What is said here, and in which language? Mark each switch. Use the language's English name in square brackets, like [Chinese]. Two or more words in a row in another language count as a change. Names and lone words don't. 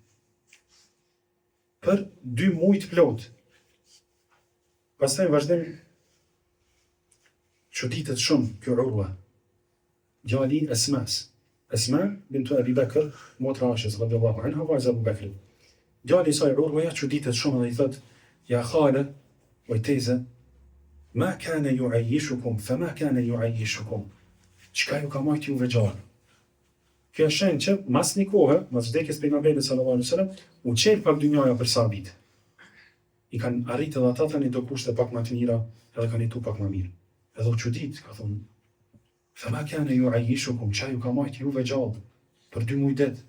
[Albanian] Për 2 muaj të plot. Pastaj vazhdim çuditet shumë kjo Urwa. Djali Asmas. Asma bintu Abi Bakr, motra Aishës [Arabic] رضي الله عنها, [Albanian] vajza Abu Bakrit. Djali i saj Urwa ja çuditet shumë dhe i thot: [Arabic] "يا خالة, [Albanian] o teza, [Arabic] ما كان يعيشكم فما كان يعيشكم." [Albanian] Çka ju ka marrë juve gjallë? Kjo është shenjë që mas një kohë, mas vdekjes pejgamberit [Arabic] صلى الله عليه وسلم, [Albanian] u qel pak dynjaja për sahabit. I kanë arritë edhe ata tani do kushte pak më të mira, edhe kanë jetu pak më mirë. Edhe u çudit, ka thonë: [Arabic] "فما كان يعيشكم, [Albanian] çka ju ka marrë juve gjallë për 2 muaj det.